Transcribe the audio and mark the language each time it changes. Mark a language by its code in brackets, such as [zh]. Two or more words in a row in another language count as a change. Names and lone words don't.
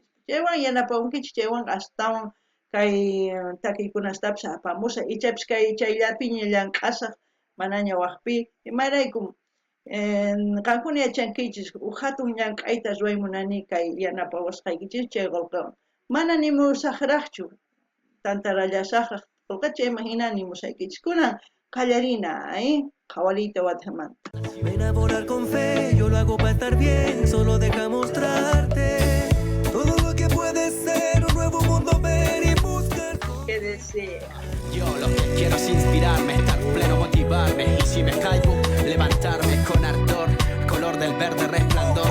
[qu] Chaywan yanapawankichis, chaywan astawan kay takiykunastapis apamusa, ichapis kay chayllapiña llank'asaq manaña waqpi, imaraykum qankuna yachankichis hatun llank'ayta ruwaymunani kay yanapawasqaykichis chay qillqawan. Mana nimusaqraqchu, tantarallasaqraq qillqa chayman hina nimusaykichis. Kunan qallarina, qhawariyta watamanta. [es] Ven a volar con fe, yo lo hago para estar bien, solo deja mostrarte todo lo que puede ser un nuevo mundo ver y buscar. ¿Qué desea? Yo lo que quiero es inspirarme, estar pleno, motivarme, y si me caigo, levantarme con ardor, color del verde resplandor.